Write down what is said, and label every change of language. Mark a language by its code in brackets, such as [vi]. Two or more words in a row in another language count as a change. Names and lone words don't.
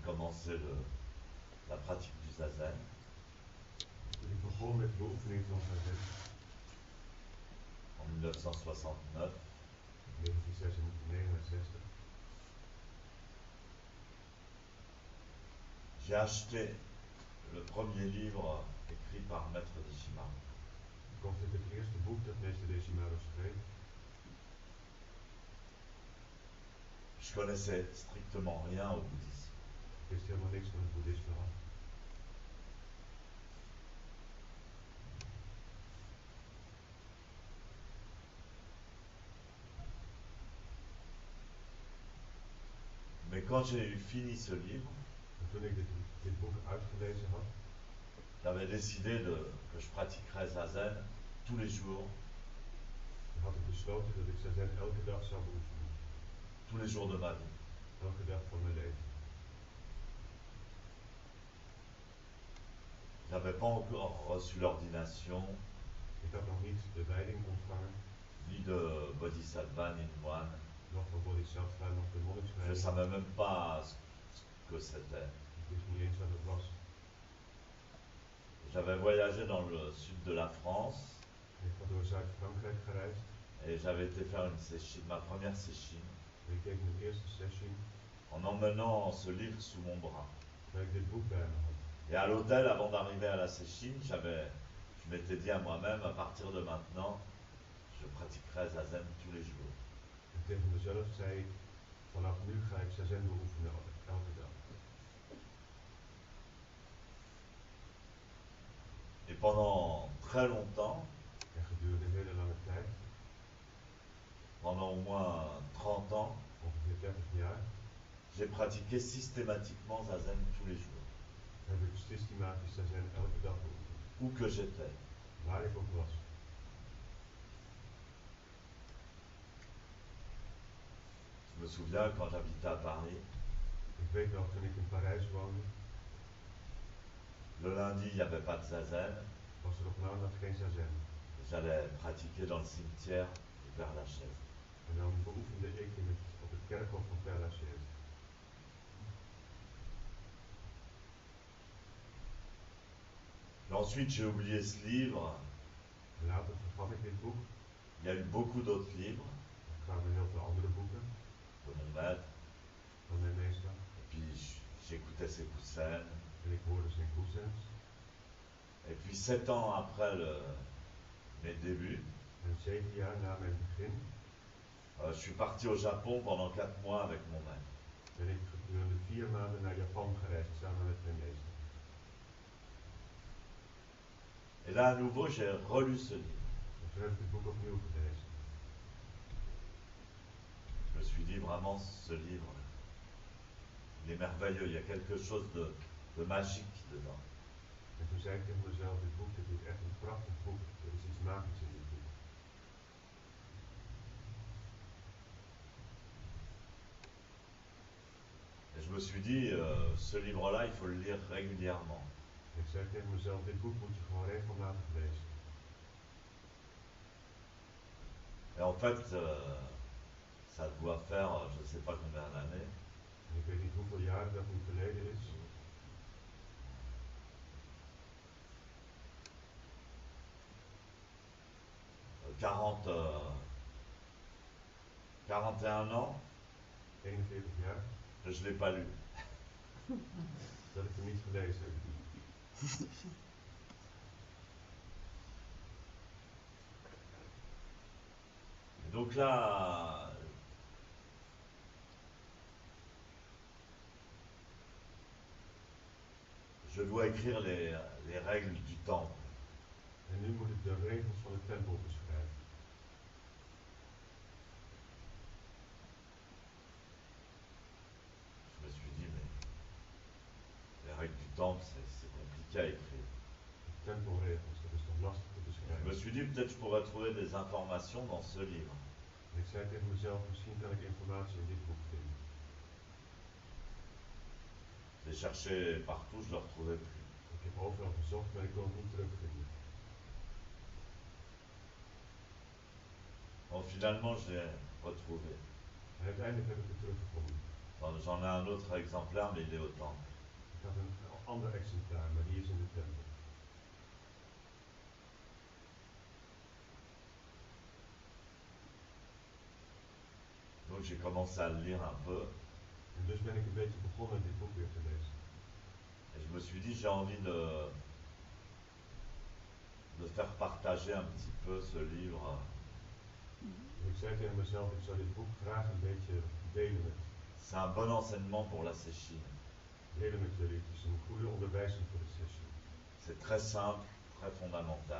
[fr] commencé la pratique du zazen. [nl] Toen ik begon met de beoefening van zazen [fr] En 1969, [nl] in 1969, [fr] j'ai acheté le premier livre écrit par Maître Deshimaru. [nl] kocht ik het eerste boek dat meester Deshimaru schreef. [fr] Je connaissais strictement rien au bouddhisme. [nl] Ik wist helemaal niks van het boeddhisme af. [fr] Mais quand j'ai eu fini ce livre, [nl] En toen ik dit boek uitgelezen had, [fr] j'avais décidé que je pratiquerais zazen tous les jours, [nl] had ik besloten dat ik zazen elke dag zou beoefenen. [fr] tous les jours de ma vie. [nl] Elke dag van mijn leven. [fr] J'avais pas encore reçu l'ordination, [nl] Ik had nog niet de wijding ontvangen, [fr] ni de bodhisattva, ni de moine. [nl] nog van bodhisattva, nog de [fr] Je ne [nl] monnikswijding. [fr] savais même pas ce que c'était. [nl] Ik wist niet eens wat het was. [fr] J'avais voyagé dans le sud de la France [nl] Ik had door Zuid-Frankrijk gereisd [fr] et j'avais été faire une séchine, ma première séchine, [nl] en ik deed mijn eerste sessie [fr] en emmenant ce livre sous mon bras. [nl] waar ik dit boek bij me had. [fr] Et à l'hôtel, avant d'arriver à la séchine, je m'étais dit à moi-même, à partir de maintenant, je pratiquerai zazen tous les jours. [nl] En tegen mezelf zei ik, vanaf nu ga ik zazen beoefenen elke dag. [fr] Et pendant très longtemps, [nl] En gedurende een hele lange tijd, [fr] pendant au moins 30 ans, [nl] ongeveer 30 jaar, [fr] j'ai pratiqué systématiquement zazen tous les jours, [nl] heb ik systematisch zazen elke dag beoefend. [fr] où que j'étais. [nl] Waar ik ook was. [fr] Je me souviens quand j'habitais à Paris, [nl] Ik weet nog toen ik in Parijs woonde, [fr] le lundi, il n'y avait pas de zazen. [nl] was er op maandag geen zazen. [fr] J'allais pratiquer dans le cimetière du Père Lachaise. [nl] En dan beoefende ik op het kerkhof van Père Lachaise. [fr] Et ensuite, j'ai oublié ce livre. [nl] En later vergat ik dit boek. [fr] Il y a eu beaucoup d'autres livres [nl] Er kwamen heel veel andere boeken [fr] de mon maître. [nl] van mijn meester. [fr] Et puis, j'écoutais ses coussins. [nl] En ik hoorde zijn koezens. [fr] Et puis, 7 ans après mes débuts, [nl] En 7 jaar na mijn begin [fr] je suis parti au Japon pendant 4 mois avec mon maître. [nl] ben ik gedurende 4 maanden naar Japan gereisd samen met mijn meester. [fr] Et là, à nouveau, j'ai relu ce livre. [nl] En toen heb ik het boek opnieuw gelezen. [fr] Je me suis dit vraiment, ce livre, il est merveilleux. Il y a quelque chose de magique dedans. [nl] En toen zei ik tegen mezelf, dit is echt een prachtig boek. Er is iets magisch in dit boek. [fr] Et je me suis dit, ce livre-là, il faut le lire régulièrement. [nl] Ik zei tegen mezelf, dit boek moet je gewoon regelmatig lezen. [fr] Et en fait, ça doit faire, je ne sais pas combien d'années, [nl] En ik weet niet hoeveel jaren dat nu geleden is. [fr] 41 ans, [nl] 41 jaar, [fr] que je ne l'ai pas lu. [nl] dat ik hem niet gelezen heb. [fr] Et donc là, je dois écrire les règles du temple. [nl] En nu moet ik de regels van de tempel beschrijven. [fr] Je me suis dit, mais les règles du temple, c'est compliqué à écrire. [nl] De tempelregels, dat is toch lastig te [fr] Je [nl] beschrijven. [fr] me suis dit, peut-être je pourrais trouver des informations dans ce livre. [nl] En ik zei tegen mezelf, misschien kan ik informatie in dit boek vinden. [fr] J'ai cherché partout, je ne le retrouvais plus. [nl] Ik heb overal gezocht, maar ik kon het niet terugvinden. [fr] Bon, finalement, je l'ai retrouvé. [nl] En uiteindelijk heb ik het teruggevonden. [fr] J'en ai un autre exemplaire, mais il est au temple. [nl] Ik had een ander exemplaar, maar die is in de tempel. [fr] Donc j'ai commencé à le lire un peu. [nl] En dus ben ik een beetje begonnen dit boek weer te lezen. [fr] Et je me suis dit, j'ai envie de faire partager un petit peu ce livre. [nl] En ik zei tegen mezelf, ik zou dit boek graag een beetje delen [fr] C'est un bon enseignement pour la Séchine. [nl] met jullie. Het is een goede onderwijzing voor de sessie. [fr] C'est très simple, très fondamental.